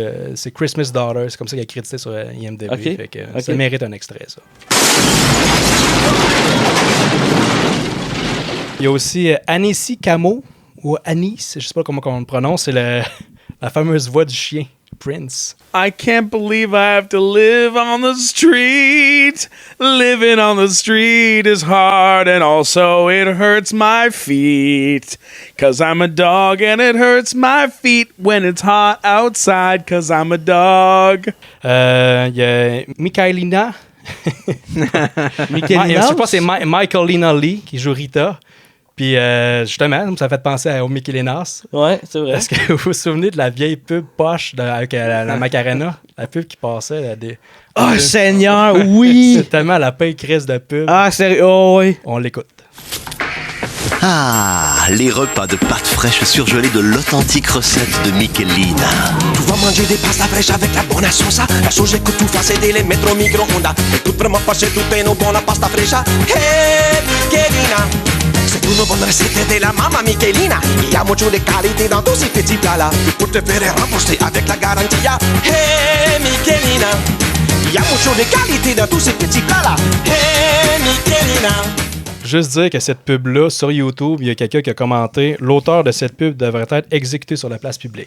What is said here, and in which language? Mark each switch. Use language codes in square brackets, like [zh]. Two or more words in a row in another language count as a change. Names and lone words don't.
[fr] c'est Christmas Daughter. C'est comme ça qu'elle est créditée sur IMDb. Ok. Fait que Ok. ça mérite un extrait, ça. Il y a aussi Annecy Camo, ou Anis, je sais pas comment on le prononce. C'est la fameuse voix du chien, Prince. [en] I can't believe I have to live on the street. Living on the street is hard and also it hurts my feet. 'Cause I'm a dog and it hurts my feet when it's hot outside 'cause I'm a dog. [fr] Il y a Michaelina. Je pense que c'est Michaelina Lee qui joue Rita. Puis justement, ça fait penser au Mickey Lénas. Ouais, c'est vrai. Est-ce que vous vous souvenez de la vieille pub poche avec la Macarena? La pub qui passait. Oh, Seigneur, oui! C'est tellement la paix crise de pub. Ah, sérieux? Oh, oui. On l'écoute. Ah, les repas de pâtes fraîches surgelées de l'authentique recette de Michelina. Tu vas manger des pastas fraîches avec [it] la buona salsa. [fr] La sauce [it] che tu fai se devi mettere al microonde. E tu prima passi tutto in una buona pasta fresca. [fr] Hey, Michelina. C'est une bonne recette de la maman Michelina. Il y a beaucoup de qualité dans tous ces petits plats-là. Pour te faire rembourser avec la garantie. Hey, Michelina. Il y a beaucoup de qualité dans tous ces petits plats-là. Hey, Michelina. Juste dire que cette pub-là, sur YouTube, il y a quelqu'un qui a commenté « L'auteur de cette pub devrait être exécuté sur la place publique.